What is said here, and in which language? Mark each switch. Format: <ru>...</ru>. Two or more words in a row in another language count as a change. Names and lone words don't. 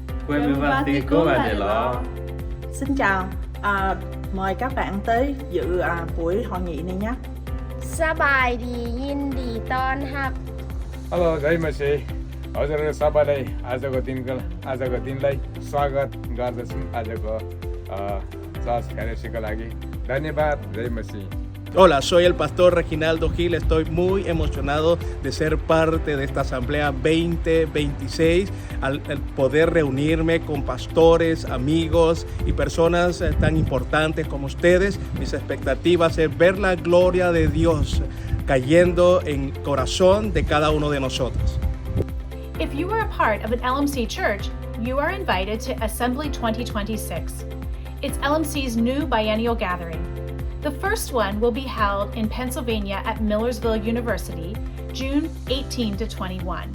<vi>Quemivatico Vanilla. Xin chào, mời các bạn tới dự buổi hội nghị này nhé.</vi> <th>สบายดียินดีต้อนรับ</th> <ne>हेलो जय मसी हजुरहरू सबैलाई आजको दिनलाई स्वागत गर्दछु आजको चर्च कार्यक्रमको लागि धन्यवाद जय मसी</ne> <es>Hola, soy el pastor Reginaldo Gil. Estoy muy emocionado de ser parte de esta asamblea 2026, al poder reunirme con pastores, amigos y personas tan importantes como ustedes. Mis expectativas es ver la gloria de Dios cayendo en el corazón de cada uno de nosotros.</es> <en>If you are a part of an LMC church, you are invited to Assembly 2026. It's LMC's new biennial gathering. The first one will be held in Pennsylvania at Millersville University, June 18 to 21.</en>